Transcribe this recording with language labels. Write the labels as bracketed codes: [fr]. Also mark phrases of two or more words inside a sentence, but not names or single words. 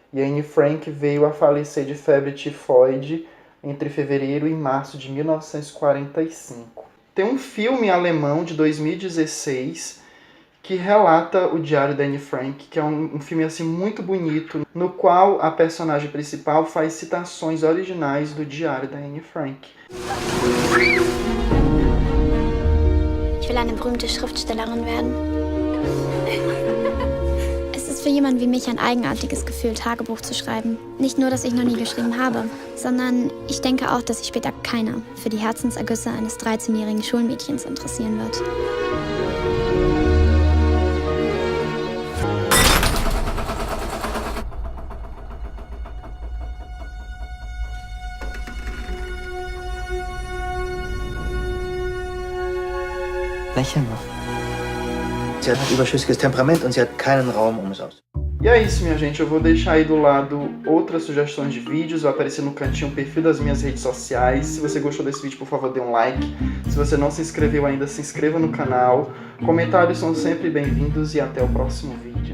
[pt] E a Anne Frank veio a falecer de febre tifoide entre fevereiro e março de 1945. Tem um filme alemão de 2016 que relata o diário da Anne Frank, que é um filme assim muito bonito, no qual a personagem principal faz citações originais do diário da Anne Frank. [de] Ich will eine berühmte Schriftstellerin werden. Es ist für jemanden wie mich ein eigenartiges Gefühl, Tagebuch zu schreiben. Nicht nur, dass ich noch nie geschrieben habe, sondern ich denke auch, dass sich später keiner für die Herzensergüsse eines 13-jährigen Schulmädchens interessieren wird. Lächeln noch. Sie hat überschüssiges Temperament und sie hat keinen Raum, um es auszuprobieren. [pt] E é isso, minha gente. Eu vou deixar aí do lado outras sugestões de vídeos. Vai aparecer no cantinho o perfil das minhas redes sociais. Se você gostou desse vídeo, por favor, dê um like. Se você não se inscreveu ainda, se inscreva no canal. Comentários são sempre bem-vindos e até o próximo vídeo.